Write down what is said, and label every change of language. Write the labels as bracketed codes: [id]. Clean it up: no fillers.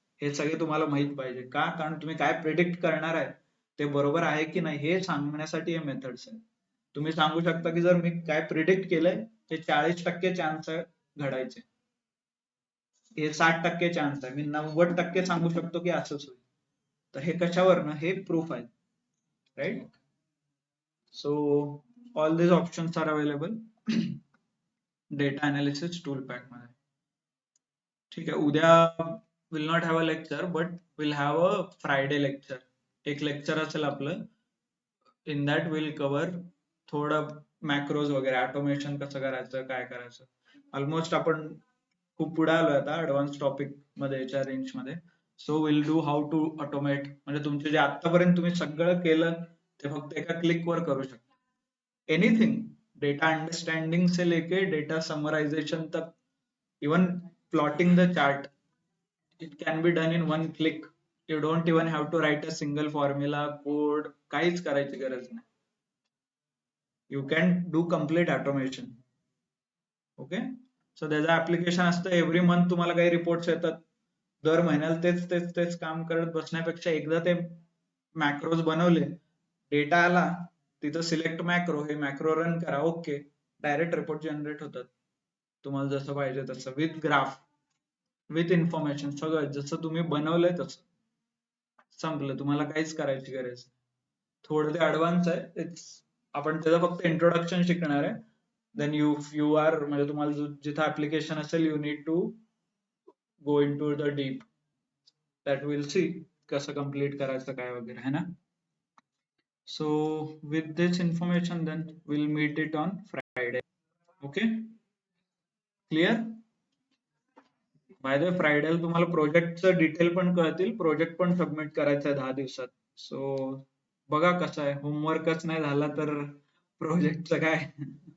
[mr] हे सगळे तुम्हाला माहित पाहिजे. का? कारण तुम्ही काय प्रिडिक्ट करणार आहे ते बरोबर आहे की नाही हे सांगण्यासाठी हे मेथड्स आहेत. तुम्ही सांगू शकता की जर मी काय प्रिडिक्ट केलंय ते 40% चान्स आहे घडायचे, हे 60% चान्स आहे, मी 90% सांगू शकतो की असंच होईल. तर हे कशावरनं? हे प्रूफ आहे, right. [en] So all these options are available data analysis tool pack मध्ये. [mr] ठीक आहे, उद्या [en] Will not have a lecture but will have a Friday lecture. [mr] एक लेक्चर असेल आपलं. [en] in that will cover [mr] थोडं मॅक्रोज वगैरे, ऑटोमेशन कसं करायचं, काय करायचं. ऑलमोस्ट आपण खूप पुढे आलोय आता ऍडव्हान्स टॉपिक मध्ये याच्या रेंज मध्ये. [en] So will do how to automate. [mr] म्हणजे तुमचे जे आतापर्यंत तुम्ही सगळं केलं ते फक्त एका क्लिक वर करू शकता. [en] anything, data understanding [hi] से लेके [en] Data summarization तक, even plotting the chart, it can be done in one click. You don't even have to write a single formula code, [mr] काहीच करायची गरज नाही. [en] You can do complete automation. Okay, so [mr] त्याचं application असतं. Every month तुम्हाला काही reports येतात, दर महिन्याला तेच तेच तेच काम करत बसण्यापेक्षा एकदा ते मॅक्रोज बनवले, डेटा आला, तिथं सिलेक्ट मॅक्रो, हे मॅक्रो रन करा, ओके, डायरेक्ट रिपोर्ट जनरेट होतात तुम्हाला जसं पाहिजे तसं, [en] with graph, with information, [mr] सगळं जसं तुम्ही बनवलंय तसं. संपलं, तुम्हाला काहीच करायची गरज. थोडं ते ऍडव्हान्स आहे, आपण त्याचं फक्त इंट्रोडक्शन शिकणार आहे. [en] then you are, [mr] म्हणजे तुम्हाला जिथं ऍप्लिकेशन असेल [en] You need to go into the deep. That will see [mr] कसं कम्प्लीट करायचं काय वगैरे, है ना. [en] So with this information then we'll meet it on Friday. Okay, clear. By the Friday [mr] तुम्हाला प्रोजेक्टचं डिटेल पण कळतील, प्रोजेक्ट पण सबमिट करायचं आहे 10 दिवसात. सो बघा कसं आहे, होमवर्कच नाही झाला तर प्रोजेक्टचं काय.